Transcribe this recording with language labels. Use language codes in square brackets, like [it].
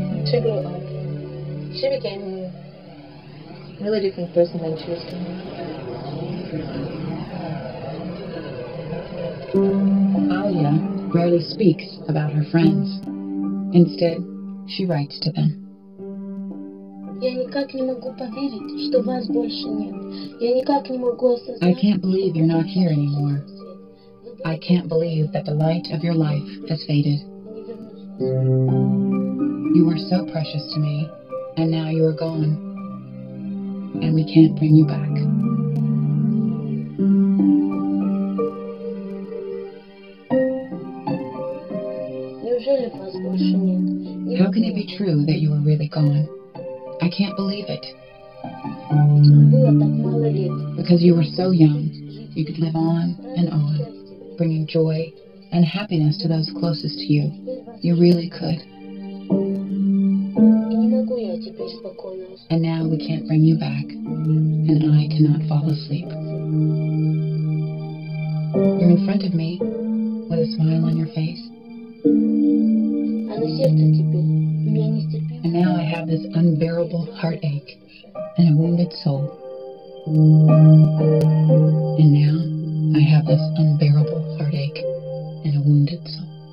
[en] She grew up. She became a really different person than she used to be. Alia rarely speaks about her friends. Instead, she writes to them. [ru] Я никак не могу поверить, что вас больше нет. Я никак не могу осознать. [en] I can't believe you're not here anymore. I can't believe that the light of your life has faded. You were so precious to me, and now you are gone. And we can't bring you back. [ru] Неужели вас больше нет? [en] How can it be true that you are really gone? I can't believe it. [ru] Было так мало лет. [en] Because you were so young, you could live on, bringing joy and happiness to those closest to you. You really could. [ru] И не могу я теперь спокойно уснуть. [en] And now we can't bring you back, and I cannot fall asleep. You're in front of me, with a smile on your face. [ru] А на сердце теперь у меня нестерпимо. [en] And now I have this unbearable heartache and a wounded soul. And now I have this unbearable heartache and a wounded soul.